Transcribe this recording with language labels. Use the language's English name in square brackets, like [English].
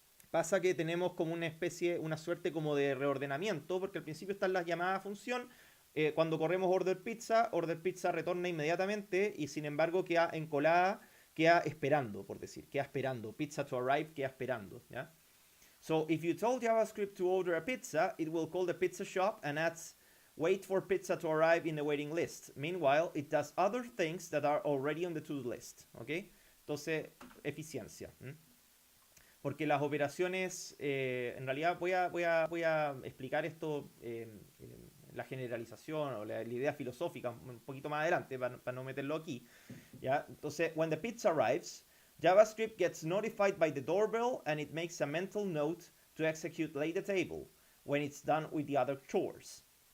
[Spanish] Pasa que tenemos como una suerte como de reordenamiento, porque al principio están las llamadas a función. Cuando corremos order pizza retorna inmediatamente, y sin embargo queda encolada queda esperando, por decir, queda esperando. [English] Pizza to arrive, [Spanish] queda esperando, ¿ya? [English] So if you told JavaScript to order a pizza, it will call the pizza shop and adds wait for pizza to arrive in the waiting list. Meanwhile, it does other things that are already on the to-do list, ¿ok? [Spanish] Entonces, eficiencia. Porque las operaciones, en realidad voy a explicar esto, la generalización o la idea filosófica un poquito más adelante para no meterlo aquí, ¿ya? [English] Entonces, when the pizza arrives, JavaScript gets notified by the doorbell and it makes a mental note to execute lay the table when it's done with the other chores.